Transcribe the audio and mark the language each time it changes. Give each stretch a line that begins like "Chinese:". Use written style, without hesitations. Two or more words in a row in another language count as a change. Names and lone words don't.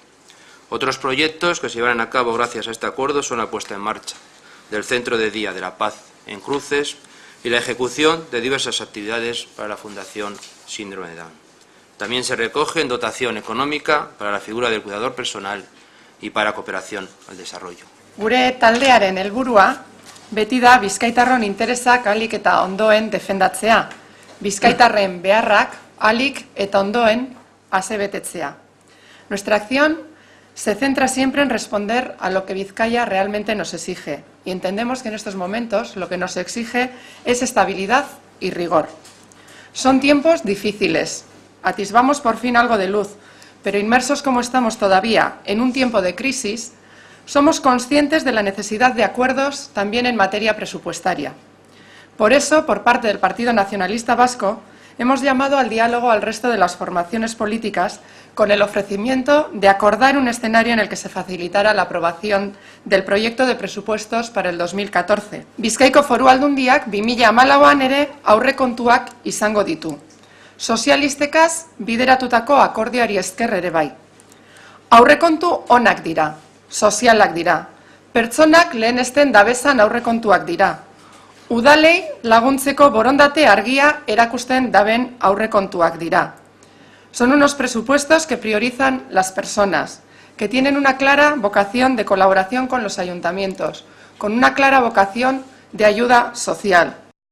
Spanish: Otros proyectos que se llevarán a cabo gracias a este acuerdo son la puesta en marcha del Centro de Día de la Paz en Cruces y la ejecución de diversas actividades para la Fundación Síndrome de Down. También se recoge en dotación económica para la figura del cuidador personal y para cooperación al desarrollo.
Basque: Gure taldearen helburua beti da bizkaitarron interesak ahalik eta ondoen defendatzea, bizkaitarren beharrak ahalik eta ondoen asebetetzea.
Spanish: Nuestra acción se centra siempre en responder a lo que Vizcaya realmente nos exige y entendemos que en estos momentos lo que nos exige es estabilidad y rigor. Son tiempos difíciles, atisbamos por fin algo de luz, pero inmersos como estamos todavía en un tiempo de crisis, somos conscientes de la necesidad de acuerdos también en materia presupuestaria. Por eso, por parte del Partido Nacionalista Vasco, hemos llamado al diálogo al resto de las formaciones políticas con el ofrecimiento de acordar un escenario en el que se facilitara la aprobación del proyecto de presupuestos para el 2014.
Basque: Bizkaiko Foru Aldundiak 2014an ere aurrekontuak izango ditu. Sozialistekaz bideratutako akordioari esker ere bai. Aurrekontu onak dira, sozialak dira, pertsonak lehenesten dabezan aurrekontuak dira. Udalei laguntzeko borondate argia erakusten daben aurrekontuak dira.
Spanish: Son unos presupuestos que priorizan las personas, que tienen una clara vocación de colaboración con los ayuntamientos, con una clara vocación de ayuda social.